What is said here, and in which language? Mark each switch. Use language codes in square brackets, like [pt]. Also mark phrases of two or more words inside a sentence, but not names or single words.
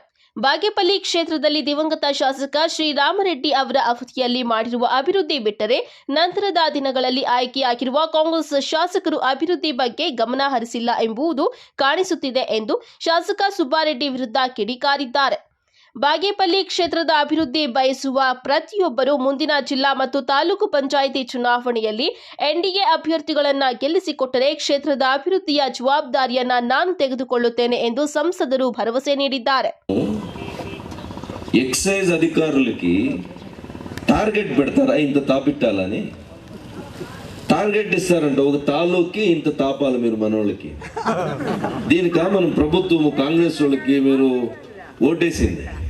[kn] ಬಾಗೇಪಲ್ಲಿ ಕ್ಷೇತ್ರದಲ್ಲಿ ದಿವಂಗತ ಶಾಸಕ ಶ್ರೀರಾಮರೆಡ್ಡಿ ಅವರ ಅವಧಿಯಲ್ಲಿ ಮಾಡಿರುವ ಅಭಿವೃದ್ಧಿ ಬಿಟ್ಟರೆ ನಂತರದ ದಿನಗಳಲ್ಲಿ ಆಯ್ಕೆಯಾಗಿರುವ ಕಾಂಗ್ರೆಸ್ ಶಾಸಕರು ಅಭಿವೃದ್ಧಿ ಬಗ್ಗೆ ಗಮನ ಹರಿಸಿಲ್ಲ ಎಂಬುದು ಕಾಣಿಸುತ್ತಿದೆ ಎಂದು ಶಾಸಕ ಸುಬ್ಬಾರೆಡ್ಡಿ ವಿರುದ್ಧ ಕಿಡಿಕಾರಿದ್ದಾರೆ. ಬಾಗೇಪಲ್ಲಿ ಕ್ಷೇತ್ರದ ಅಭಿವೃದ್ಧಿ ಬಯಸುವ ಪ್ರತಿಯೊಬ್ಬರು ಮುಂದಿನ ಜಿಲ್ಲಾ ಮತ್ತು ತಾಲೂಕು ಪಂಚಾಯಿತಿ ಚುನಾವಣೆಯಲ್ಲಿ ಎನ್ಡಿಎ ಅಭ್ಯರ್ಥಿಗಳನ್ನ ಗೆಲ್ಲಿಸಿಕೊಟ್ಟರೆ ಕ್ಷೇತ್ರದ ಅಭಿವೃದ್ಧಿಯ ಜವಾಬ್ದಾರಿಯನ್ನ ನಾನು ತೆಗೆದುಕೊಳ್ಳುತ್ತೇನೆ ಎಂದು ಸಂಸದರು ಭರೋಸಾ ನೀಡಿದ್ದಾರೆ. [te] ఎక్సైజ్ అధికారులకి టార్గెట్ పెడతారా ఇంత తాపిట్టాలని? టార్గెట్ ఇస్తారంట, ఒక తాలూకి ఇంత తాపాలి మీరు మనోళ్ళకి. దీనికా మనం ప్రభుత్వం కాంగ్రెస్ వాళ్ళకి మీరు ఓటేసింది.